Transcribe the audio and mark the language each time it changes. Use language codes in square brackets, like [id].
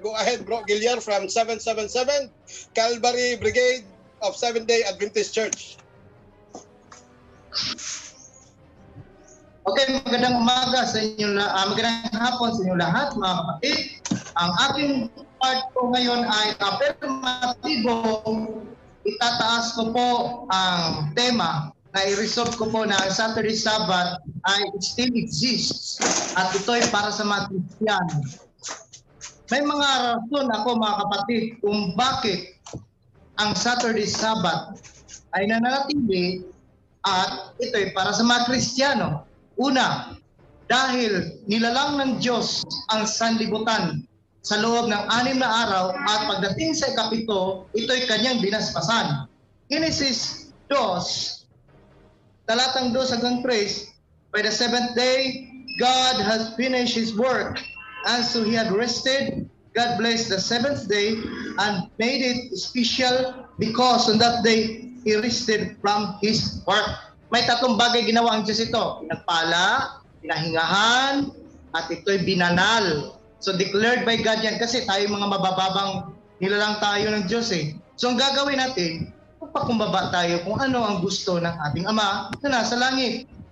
[en] Go ahead, Bro Giliar, from 777 Calvary Brigade of Seventh-day Adventist Church. [tl] Okay, magandang umaga sa inyo, magandang hapon sa inyo lahat, mga kapatid. Ang aking part po ngayon ay affirmatibo. Itataas ko po ang tema na i-resolve ko po na Saturday Sabbath ay [en] still exists [tl] at ito ay para sa mga Kristiyano. May mga rason ako, mga kapatid, kung bakit ang Saturday Sabbath ay nananatili at ito ay para sa mga Kristiyano. Una, dahil nilalang ng Diyos ang sanlibutan sa loob ng 6 na araw at pagdating sa ikapito, ito'y kanyang binaspasan. [en] Genesis 2, [tl] talatang 2 hanggang 3, [en] by the 7th day, God has finished His work, and so He had rested. God blessed the 7th day and made it special because on that day, He rested from His work. [tl] May 3 bagay ginawa ang Diyos ito. Pinagpala, pinahingahan, at ito'y binanal. [en] So declared by God [tl] yan kasi tayo mga mabababang nilalang tayo ng Diyos eh. So ang gagawin natin, pakumbaba tayo kung ano ang gusto ng ating Ama na nasa langit.